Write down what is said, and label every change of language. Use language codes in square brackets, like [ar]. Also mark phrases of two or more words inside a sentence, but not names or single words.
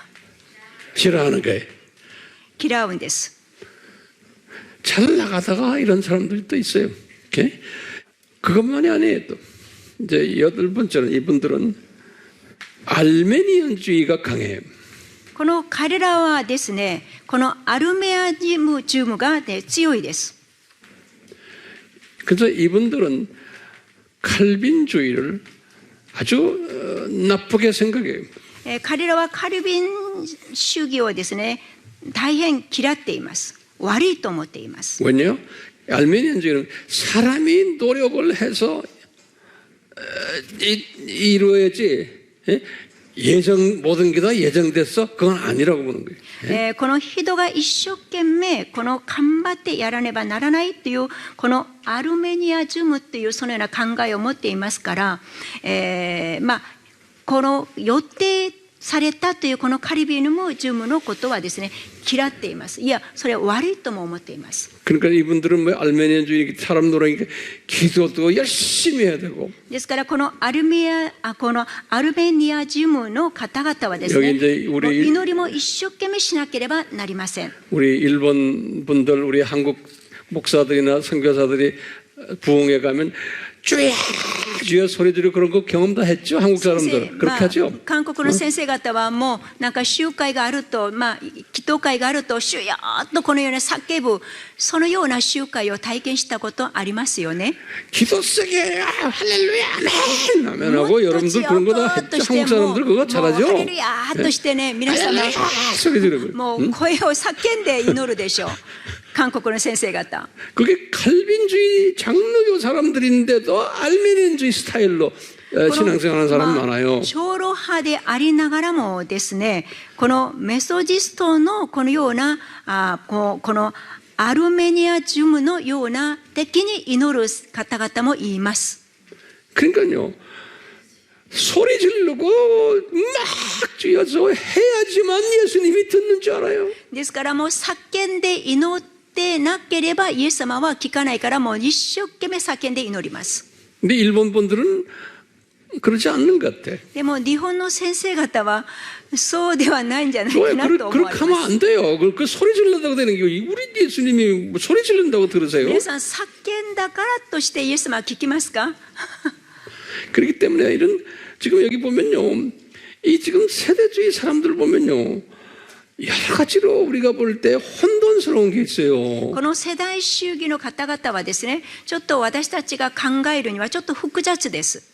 [ko] 싫어하는 거예요. [ja] 嫌うんです。 [ko] 잘 나가다가 이런 사람들도 있어요. 이렇게. 그것만이 아니에요. 또 이제 8번째는 이분들은 알메니안주의가 강해요. [ja] この彼らはですね、このアルメアニズムが、強いです。 [ko] 그래서 이분들은 칼빈주의를 아주 나쁘게 생각해요. [ja] 彼らはカルビン主義をですね、大変嫌っています。悪いと思っています。 [ko] 왜냐? 알메니안주의는 사람이 노력을 해서 이루어야지 모든 게 다 예정됐어? 그건 아니라고 보는 거예요. [ja] この人が一生懸命この頑張ってやらねばならないというこのアルメニアズムというそのような考えを持っていますから、この予定されたというこのカリビヌムズムのことはですね、嫌っています。いや、それは悪いとも思っています。 [ko] 그러니까 이분들은 뭐 알메니안주의 사람 노력이니까 기도도 열심히 해야 되고. [ja] ですからこのアルメニアズムの方々はですね、 [ko] 여기 이제 우리 [ja] 祈りも一生懸命しなければなりません。 [ko] 우리 일본 분들, 우리 한국 목사들이나 선교사들이 부흥회 가면 주여 주여 소리 지르고 그런 거 경험 다 했죠? 한국 [ja] 先生 [ko] 사람들. 그렇게 하죠? [ja] 韓国の先生方はもうなんか集会があると、祈祷会があると主よっとこのような叫ぶそのような集会を体験したことありますよね。 [ko] 기도 세게 할렐루야 아멘 하면 하고 여러분들 그런 거 다 했죠? 한국 사람들 그거 [ja] もう [ko] 잘하죠? [ja] ハレルヤーっとしてね、皆様 [ko] 소리 지르고. [ja] もう声を叫んで祈るでしょう。韓国の先生方。 [ko] 그게 칼빈주의 장로교 사람들인데도 알메니안주의 스타일로 신앙생활하는 사람 많아요. [ja] 長老派でありながらもですね、このメソジストのこのようなこのアルメニアジュムのような的に祈る方々もいます。 [ko] 그러니까요. 소리 지르고 막 쥐어서 해야지만 예수님이 듣는 줄 알아요. ですからもう叫んで祈ってなければイエス様は聞かないからもう一生懸命叫んで祈ります。 근데 일본 분들은 그러지 않는 것 같아. [ja] でも日本の先生方はそうではないんじゃないか [ko] 왜 [ja] なと思わ [ko] 그렇게 [ja] れ [ko] 하면 [ja] ます。 [ko] 안 돼요. 그 소리 지른다고 되는 게 우리 예수님이 뭐 소리 지른다고 들으세요? [ja] 皆さん叫んだからとしてイエス様は聞きますか？ [ko] 그렇기 때문에 이런 지금 여기 보면요, 이 지금 세대주의 사람들 보면요, 여러 가지로 우리가 볼 때 혼돈스러운 게 있어요. [ja] この世代主義の方々はですね、ちょっと私たちが考えるにはちょっと複雑です。